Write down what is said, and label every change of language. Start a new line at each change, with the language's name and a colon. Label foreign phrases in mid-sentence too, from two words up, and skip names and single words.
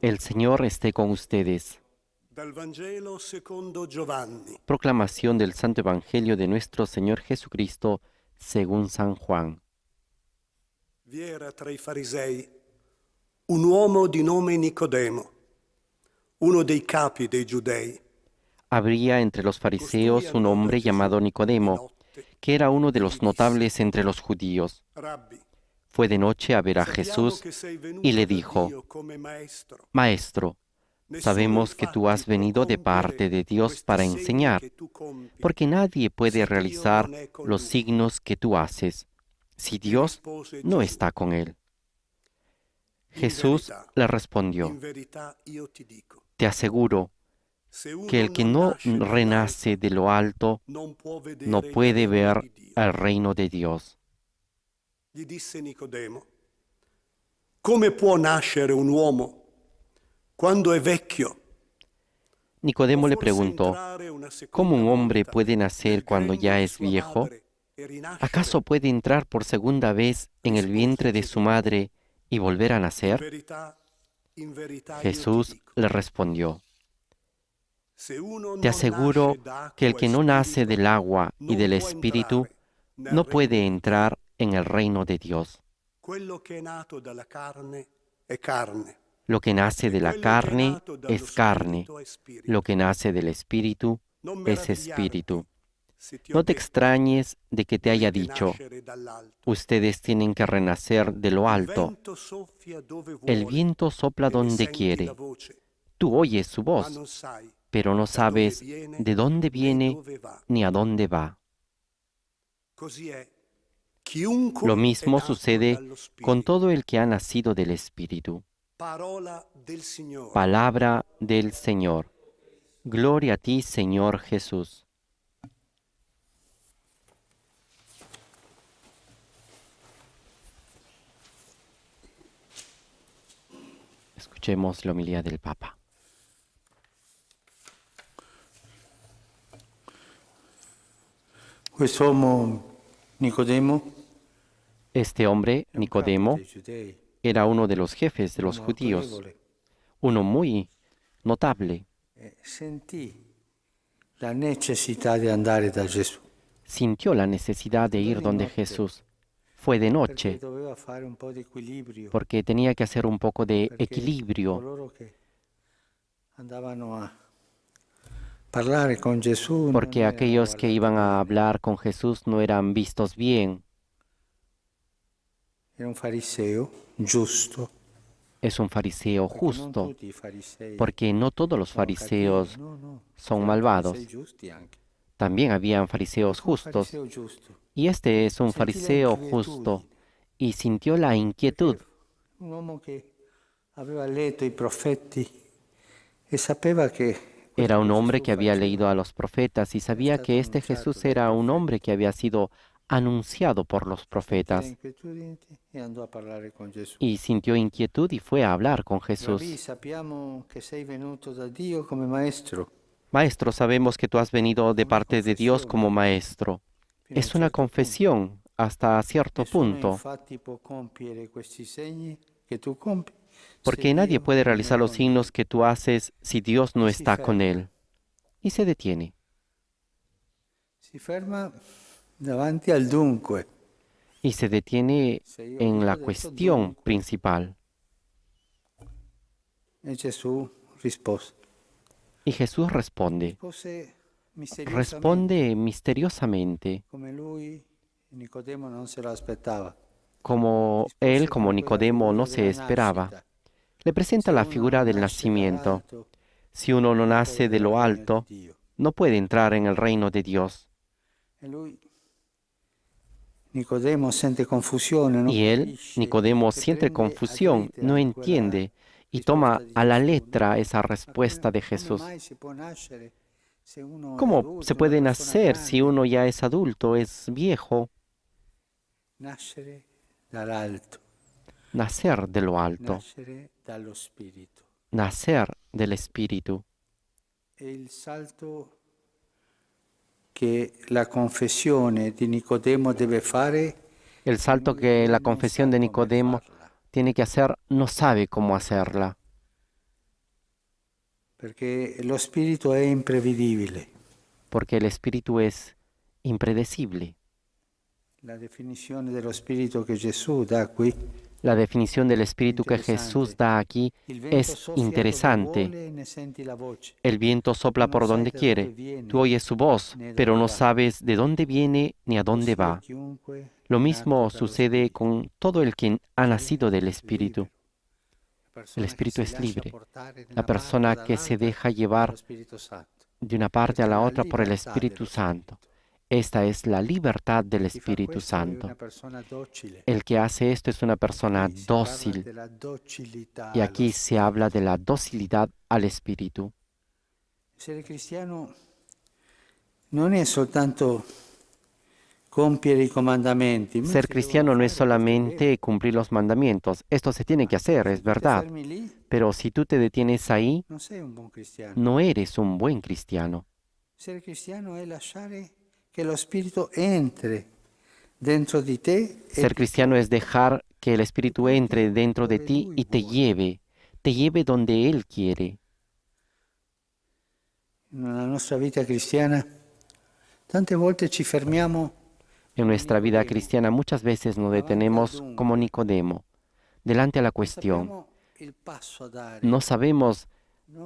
Spanish: El Señor esté con ustedes.
Italian: Dal Vangelo secondo Giovanni.
Spanish: Proclamación del Santo Evangelio de nuestro Señor Jesucristo según San Juan.
Italian: Vi era tra i farisei un uomo di nome Nicodemo, uno dei capi dei giudei.
Spanish: Habría entre los fariseos un hombre llamado Nicodemo, que era uno de los notables entre los judíos.
Italian: Rabbi,
Spanish: Fue de noche a ver a
Italian: sappiamo
Spanish: Jesús
Italian: che sei venuto
Spanish: y le
Italian: da
Spanish: dijo,
Italian: Dio come maestro.
Spanish: Maestro, sabemos que tú has venido de parte de Dios para enseñar, porque nadie puede realizar los signos que tú haces si Dios no está con él. Jesús le respondió,
Italian: In verità io ti dico,
Spanish: te aseguro
Italian: se uno
Spanish: que el que
Italian: non
Spanish: no
Italian: nasce dall'alto,
Spanish: renace de lo alto
Italian: non può vedere
Spanish: no
Italian: il
Spanish: puede
Italian: regno
Spanish: ver
Italian: di Dio.
Spanish: el reino de Dios.
Italian: Gli disse Nicodemo, come può nascere un uomo quando è vecchio?
Spanish: Nicodemo le
Italian: Forse
Spanish: preguntó,
Italian: entrare una seconda
Spanish: ¿cómo un hombre
Italian: volta
Spanish: puede nacer
Italian: nel
Spanish: cuando
Italian: grembo
Spanish: ya
Italian: di
Spanish: es
Italian: sua
Spanish: viejo?
Italian: madre e rinascere?
Spanish: ¿Acaso puede entrar por segunda vez en el vientre de su madre y volver a
Italian: In
Spanish: nacer?
Italian: verità io ti
Spanish: Jesús
Italian: dico,
Spanish: le respondió,
Italian: se uno
Spanish: te
Italian: non
Spanish: aseguro
Italian: nasce d'acqua
Spanish: que el
Italian: e
Spanish: que no nace
Italian: spirito,
Spanish: del agua y
Italian: non
Spanish: del
Italian: può
Spanish: Espíritu
Italian: entrare nel
Spanish: no
Italian: regno
Spanish: puede
Italian: di Dio.
Spanish: entrar en el reino de Dios.
Italian: Quello che è nato dalla carne è carne,
Spanish: Lo que nace
Italian: e
Spanish: de la
Italian: quello che è
Spanish: carne
Italian: nato dallo
Spanish: es carne,
Italian: spirito è spirito.
Spanish: lo que nace del Espíritu
Italian: Non
Spanish: es
Italian: meravigliarti
Spanish: Espíritu.
Italian: se ti ho
Spanish: No te
Italian: detto,
Spanish: extrañes de que te haya
Italian: dovete
Spanish: dicho,
Italian: nascere dall'alto.
Spanish: ustedes tienen que renacer de lo
Italian: Il
Spanish: alto.
Italian: vento soffia dove
Spanish: El
Italian: vuole
Spanish: viento sopla
Italian: e ne
Spanish: donde
Italian: senti la
Spanish: quiere.
Italian: voce,
Spanish: Tú oyes su
Italian: ma
Spanish: voz,
Italian: non sai
Spanish: pero no
Italian: da dove
Spanish: sabes
Italian: viene
Spanish: de dónde
Italian: né
Spanish: viene
Italian: dove va.
Spanish: ni a dónde va.
Italian: Così è. Chiunque
Spanish: Lo
Italian: è
Spanish: mismo
Italian: nato
Spanish: sucede
Italian: dallo
Spanish: con
Italian: Spirito.
Spanish: todo el que ha nacido del Espíritu.
Italian: Parola del Signore.
Spanish: Palabra del Señor. Gloria a ti, Señor Jesús. Escuchemos la homilía del Papa.
Italian: Quest'uomo Nicodemo,
Spanish: Este hombre,
Italian: è un
Spanish: Nicodemo,
Italian: capo dei giudei,
Spanish: era uno de los jefes de
Italian: un
Spanish: los
Italian: uomo
Spanish: judíos,
Italian: autorevole,
Spanish: uno muy notable.
Italian: e sentì la necessità di andare da Gesù,
Spanish: Sintió la necesidad de ir donde Jesús. Fue de
Italian: perché
Spanish: noche,
Italian: doveva fare un po' di equilibrio,
Spanish: porque tenía que hacer un poco de
Italian: perché
Spanish: equilibrio,
Italian: coloro che andavano a parlare con Gesù non
Spanish: porque
Italian: erano
Spanish: aquellos que
Italian: guardati
Spanish: iban a
Italian: bene.
Spanish: hablar con Jesús no eran vistos bien.
Italian: Era un fariseo giusto,
Spanish: Es un fariseo
Italian: perché non
Spanish: justo,
Italian: tutti i farisei
Spanish: porque no todos los
Italian: sono
Spanish: fariseos
Italian: cattivi, no,
Spanish: son
Italian: c'erano
Spanish: malvados.
Italian: farisei giusti anche.
Spanish: También habían fariseos
Italian: Fu un
Spanish: justos,
Italian: fariseo giusto,
Spanish: y este es un
Italian: sentì la
Spanish: fariseo
Italian: inquietudine,
Spanish: justo, y sintió la inquietud,
Italian: perché un uomo che aveva letto i profeti e sapeva che
Spanish: era
Italian: quello
Spanish: un
Italian: che
Spanish: hombre
Italian: Gesù
Spanish: que había leído
Italian: faceva
Spanish: a los profetas y sabía
Italian: stato
Spanish: que este
Italian: annunciato
Spanish: Jesús
Italian: dai
Spanish: era un hombre
Italian: profeti.
Spanish: que había sido anunciado por los
Italian: Sentì la
Spanish: profetas,
Italian: inquietudine e andò a parlare con Gesù.
Spanish: y sintió inquietud y fue a hablar con
Italian: Rabbi,
Spanish: Jesús.
Italian: sappiamo che sei venuto da Dio come maestro.
Spanish: Maestro, sabemos que tú has venido de
Italian: Una
Spanish: parte de Dios
Italian: confessione
Spanish: como maestro.
Italian: fino a un
Spanish: Es una
Italian: certo punto.
Spanish: confesión hasta cierto
Italian: Nessuno
Spanish: punto,
Italian: infatti può compiere questi segni che tu compi
Spanish: porque
Italian: se
Spanish: nadie
Italian: Dio
Spanish: puede
Italian: non è
Spanish: realizar los
Italian: con
Spanish: signos
Italian: lui.
Spanish: que tú haces si Dios no Y se está con
Italian: ferma.
Spanish: él. Y se detiene.
Italian: Si ferma davanti al dunque.
Spanish: Y se detiene
Italian: Se io
Spanish: en
Italian: dico
Spanish: la
Italian: adesso
Spanish: cuestión
Italian: dunque,
Spanish: principal.
Italian: e Gesù rispose.
Spanish: Y Jesús responde.
Italian: Rispose misteriosamente,
Spanish: Responde misteriosamente,
Italian: come lui, Nicodemo non se lo aspettava.
Spanish: como
Italian: Rispose
Spanish: él, como
Italian: con quella
Spanish: Nicodemo, no
Italian: figura
Spanish: se
Italian: della
Spanish: esperaba.
Italian: nascita.
Spanish: Le presenta
Italian: Se
Spanish: la
Italian: uno
Spanish: figura
Italian: non
Spanish: del
Italian: nasce
Spanish: nacimiento.
Italian: dall'alto,
Spanish: Si uno no
Italian: non può
Spanish: nace de
Italian: vedere
Spanish: lo
Italian: il regno
Spanish: alto,
Italian: di Dio.
Spanish: no puede entrar en el reino de Dios.
Italian: E lui, Nicodemo, sente confusione, non
Spanish: Y él,
Italian: capisce
Spanish: Nicodemo,
Italian: e
Spanish: siente
Italian: prende ad
Spanish: confusión,
Italian: lettera
Spanish: no
Italian: quella
Spanish: entiende y
Italian: risposta
Spanish: toma
Italian: di
Spanish: a la
Italian: Gesù, no?
Spanish: letra esa
Italian: Ma
Spanish: respuesta de
Italian: come
Spanish: Jesús.
Italian: mai si può nascere se uno è
Spanish: ¿Cómo
Italian: adulto,
Spanish: se
Italian: una
Spanish: puede
Italian: persona
Spanish: nacer si
Italian: grande?
Spanish: uno ya es adulto, es viejo?
Italian: Nascere dall'alto,
Spanish: Nacer de lo alto,
Italian: nascere dallo Spirito.
Spanish: nacer del Espíritu.
Italian: E il salto che la confessione di Nicodemo deve fare,
Spanish: El salto
Italian: lui
Spanish: que la
Italian: non
Spanish: confesión
Italian: sa
Spanish: de
Italian: come
Spanish: Nicodemo
Italian: farla,
Spanish: tiene que hacer, no sabe cómo hacerla,
Italian: perché lo Spirito è imprevedibile.
Spanish: porque el Espíritu es impredecible.
Italian: La definizione dello Spirito che Gesù dà qui,
Spanish: La definición del Espíritu que Jesús da aquí
Italian: il vento
Spanish: es
Italian: soffia dove
Spanish: interesante.
Italian: vuole e ne senti la voce.
Spanish: El viento sopla
Italian: Non
Spanish: por
Italian: sai
Spanish: donde
Italian: da
Spanish: quiere.
Italian: dove viene,
Spanish: Tú oyes su voz,
Italian: né
Spanish: pero
Italian: dove
Spanish: no
Italian: va.
Spanish: sabes de dónde viene ni a dónde
Italian: Così è
Spanish: va.
Italian: chiunque
Spanish: Lo
Italian: è
Spanish: mismo
Italian: nato dallo
Spanish: sucede
Italian: Spirito.
Spanish: con todo el que ha nacido del
Italian: È
Spanish: Espíritu.
Italian: libero. La
Spanish: El
Italian: persona
Spanish: Espíritu
Italian: che
Spanish: es
Italian: si lascia
Spanish: libre.
Italian: portare da
Spanish: La
Italian: una
Spanish: persona
Italian: parte o
Spanish: que se
Italian: dall'altra
Spanish: deja llevar
Italian: dallo Spirito Santo.
Spanish: de una parte a
Italian: Questa è
Spanish: la
Italian: la
Spanish: otra por el
Italian: libertà
Spanish: Espíritu
Italian: dello
Spanish: Santo.
Italian: Spirito.
Spanish: Esta es la libertad del
Italian: Chi fa
Spanish: Espíritu
Italian: questo è
Spanish: Santo.
Italian: una persona docile.
Spanish: El que hace esto es una persona
Italian: Qui si parla
Spanish: dócil.
Italian: della docilità
Spanish: Y
Italian: allo
Spanish: aquí se
Italian: Spirito.
Spanish: habla de la docilidad al Espíritu.
Italian: Essere cristiano non è soltanto compiere i comandamenti.
Spanish: Ser cristiano no es solamente cumplir los mandamientos. Esto se tiene que hacer, es verdad.
Italian: Fermi lì,
Spanish: Pero si tú te detienes ahí,
Italian: non sei un buon cristiano.
Spanish: no eres un buen cristiano.
Italian: Essere cristiano è lasciare che lo Spirito entri dentro di te e
Spanish: Ser cristiano es dejar que el Espíritu entre dentro de ti y te lleve donde Él quiere.
Italian: nella nostra vita cristiana tante volte ci fermiamo
Spanish: En nuestra vida cristiana muchas veces nos detenemos como Nicodemo, delante a la cuestión.
Italian: sappiamo il passo a dare,
Spanish: No sabemos
Italian: non